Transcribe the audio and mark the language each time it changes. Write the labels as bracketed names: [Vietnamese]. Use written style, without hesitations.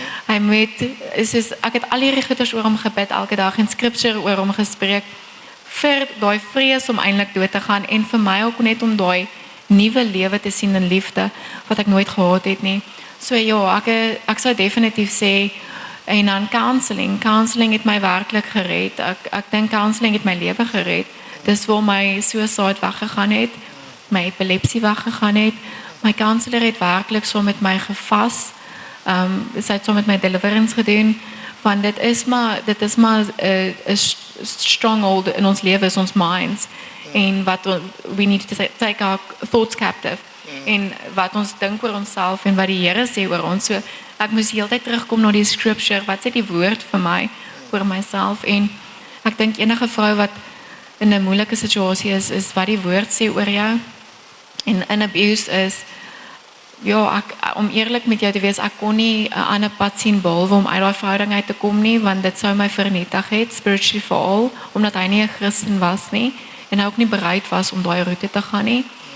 [Afrikaans] Ek het al hierdie goeders oor hom gebid elke dag en scripture oor hom gespreek vir daai vrees om eintlik dood te gaan en vir my ook net om daai nuwe lewe te sien in liefde wat ek nooit gehad het nie. So ja, ek sou definitief sê en dan counseling het my werklik gered. Ek dink counseling het my lewe gered. Dis waar my suicide weggegaan het, my epilepsie weggegaan het. My counselor het werklik so met my gevas. Sy het so met my deliverance gedoen. Want dit is maar 'n stronghold in ons lewe, is ons minds. [English] En we need to take our thoughts captive. [Afrikaans] En wat ons dink oor onsself en wat die Here sê oor ons. So ek moes heeltyd terugkom na die scripture, wat sê die woord vir my oor myself. En ek dink enige vrou wat in 'n moeilike situasie is wat die woord sê oor jou. En in abuse is ja, om eerlik met jou te wees, ek kon nie 'n ander pad sien behalwe om uit daai verhouding uit te kom nie, want dit sou my vernietig het, spiritually veral, omdat hy nie 'n Christen was nie, en hy ook nie bereid was om daai roete te gaan nie.